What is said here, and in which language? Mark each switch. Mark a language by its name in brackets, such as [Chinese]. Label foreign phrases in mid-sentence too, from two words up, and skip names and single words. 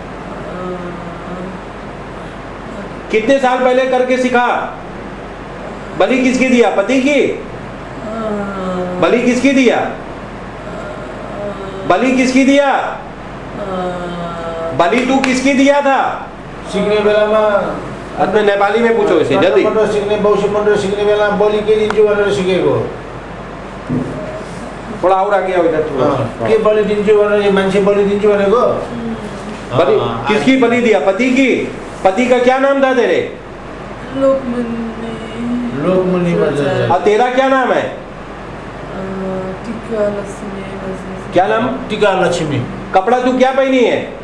[Hindi] कितने साल पहले करके सीखा? बलि किसकी दिया? पति की? बलि किसकी दिया? बलि किसकी दिया? बलि तू किसकी दिया था? [Nepali] सिक्ने बेलामा [Hindi] अपने नेपाली में पूछो इसे जल्दी। [Nepali] सिक्ने बौसी मन्त्र सिक्ने बेला बलि के दिन्छु भनेर सिकेको। [Hindi] थोड़ा और आगे आओ इधर थोड़ा। [Nepali] के बलि दिन्छु भनेर मान्छे बलि दिन्छु भनेको? [Hindi] बलि किसकी बलि दिया? पति की? पति का क्या नाम था तेरे? [Nepali] लोकमुनि भन्छ। [Hindi] और तेरा क्या नाम है? टीका लक्ष्मी। क्या नाम? टीका लक्ष्मी। कपड़ा तू क्या पहनी है?